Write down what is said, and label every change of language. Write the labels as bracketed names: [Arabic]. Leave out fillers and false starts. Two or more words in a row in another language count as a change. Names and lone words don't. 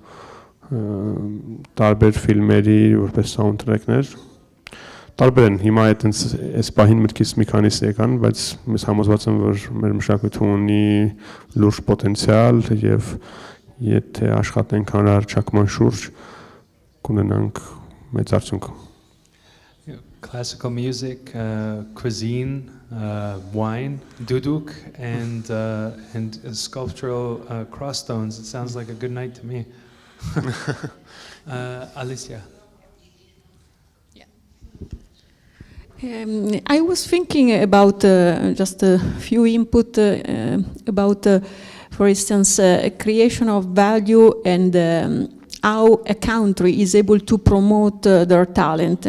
[Armenian] տարբեր ֆիլմերի որպես սաունդթրեքներ։ Տարբեր են, հիմա այս պահին մտքից մի քանիսը եկան, բայց ես համոզված եմ, որ մեր մշակույթը ունի լուրջ պոտենցիալ եւ եթե աշխատենք հանրահռչակման շուրջ կունենանք մեծ արդյունք։ [English] Classical music, cuisine, wine, duduk, and sculptural crossstones. It sounds like a good night to me. Alessia. I was thinking about just a few input about, for instance, creation of value and how a country is able to promote their talent.